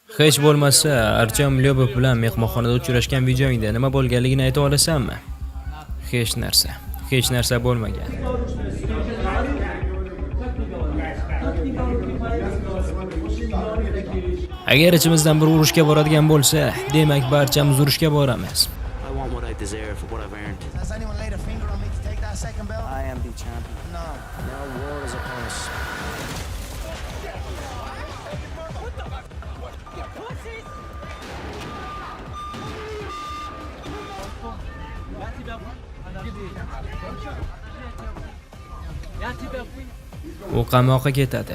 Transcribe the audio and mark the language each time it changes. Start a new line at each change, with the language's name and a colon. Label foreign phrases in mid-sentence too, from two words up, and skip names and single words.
Uzbek: Hech bo'lmasa, Artyom Lyobov bilan mehmonxonada uchrashgan videoingda nima bo'lganligini ayta olasanmi? Hech narsa. Hech narsa bo'lmagan. Agar ichimizdan biri urushga boradigan bo'lsa, demak barchamiz urushga boramiz.
English: I want what I deserve for what I've earned. Has anyone laid a finger on me to take that second belt? I am the champion. No. Now war is upon us.
Uzbek: U qamoqqa ketadi.